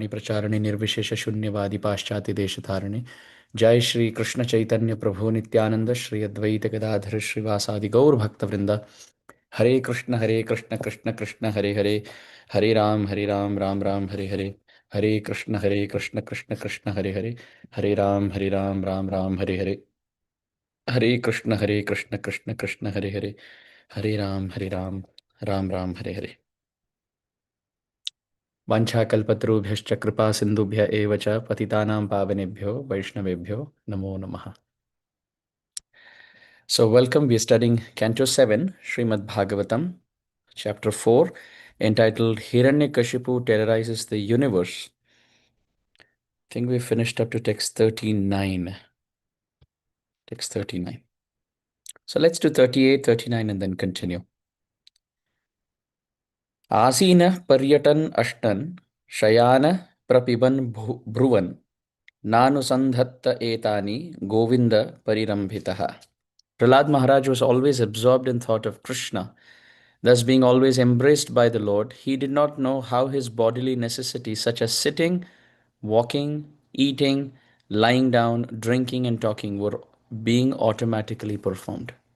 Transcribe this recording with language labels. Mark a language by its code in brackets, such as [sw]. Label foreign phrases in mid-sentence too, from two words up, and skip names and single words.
[sa] धर्माणि प्रचारणे निर्विशेष शून्यवादी पाश्चात्य देश धारणे। जय श्री कृष्ण चैतन्य प्रभु नित्यानंद श्री अद्वैत गदाधर श्रीवासादि गौर भक्त वृंद। हरे कृष्ण कृष्ण कृष्ण हरे हरे, हरे राम राम राम हरे हरे, हरे कृष्ण कृष्ण कृष्ण हरे हरे, हरे राम राम हरे हरे, हरे कृष्ण कृष्ण कृष्ण हरे हरे, हरे राम राम राम हरे हरे। वाञ्छाकल्पतरुभ्यश्च कृपा सिन्धुभ्य एव च पतितानां पावनेभ्यो वैष्णवेभ्यो नमो नमः। [en] So welcome, we are studying Canto 7, Srimad Bhagavatam, Chapter 4, entitled Hiranyakashipu Terrorizes the Universe. I think we finished up to text 39. Text 39. So let's do 38, 39 and then continue. [sa] असिन पर्यटन् अष्टन् शयन प्रपिबन् ब्रुवन् नानुसन्धत्त एतानि गोविन्द परिरम्भितः. [en] Prahlad Maharaj was always absorbed in thought of Krishna. Thus, being always embraced by the Lord, he did not know how his bodily necessities, such as sitting, walking, eating, lying down, drinking, and talking, were being automatically performed.